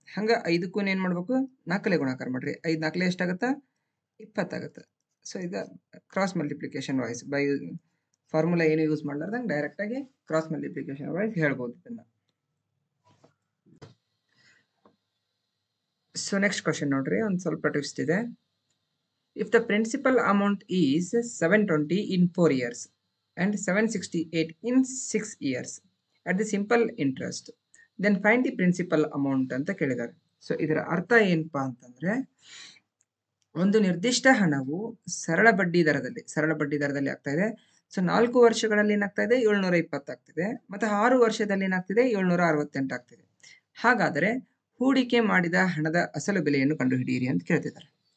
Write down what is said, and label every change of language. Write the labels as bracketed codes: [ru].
[kn] ಹಂಗೆ 5ಕ್ಕೂ ಏನು ಮಾಡಬೇಕು, 4ರಲ್ಲೇ ಗುಣಾಕಾರ ಮಾಡ್ರಿ. 5 4 ಎಷ್ಟಾಗುತ್ತೆ, 20 ಆಗುತ್ತೆ. ಸೊ ಇದು cross multiplication voice by formula ಏನು ಯೂಸ್ ಮಾಡ್ಲಾರ್ದಂಗೆ ಡೈರೆಕ್ಟಾಗಿ ಕ್ರಾಸ್ ಮಲ್ಟಿಪ್ಲಿಕೇಶನ್ ವಾಯ್ಸ್ ಹೇಳ್ಬೋದು ಇದನ್ನು. ಸೊ ನೆಕ್ಸ್ಟ್ ಕ್ವಶನ್ ನೋಡ್ರಿ, ಒಂದು ಸ್ವಲ್ಪ ಟ್ವಿಸ್ಟ್ ಇದೆ. [en] if the principal amount is 720 in 4 years and 768 in 6 years at the simple interest, then find the principal amount [kn] ಅಂತ ಕೇಳಿದ್ದಾರೆ. ಸೊ ಇದರ ಅರ್ಥ ಏನಪ್ಪಾ ಅಂತಂದ್ರೆ, ಒಂದು ನಿರ್ದಿಷ್ಟ ಹಣವು ಸರಳ ಬಡ್ಡಿ ದರದಲ್ಲಿ ಆಗ್ತಾ ಇದೆ. ಸೊ 4 ವರ್ಷಗಳಲ್ಲಿ ಏನಾಗ್ತಾ ಇದೆ, 720 ಆಗ್ತಿದೆ. ಮತ್ತೆ 6 ವರ್ಷದಲ್ಲಿ ಏನಾಗ್ತಿದೆ, 768 ಆಗ್ತಿದೆ. ಹಾಗಾದರೆ ಹೂಡಿಕೆ ಮಾಡಿದ ಹಣದ ಅಸಲು ಬೆಲೆಯನ್ನು ಕಂಡುಹಿಡಿಯಿರಿ ಅಂತ ಕೇಳ್ತಿದ್ದಾರೆ.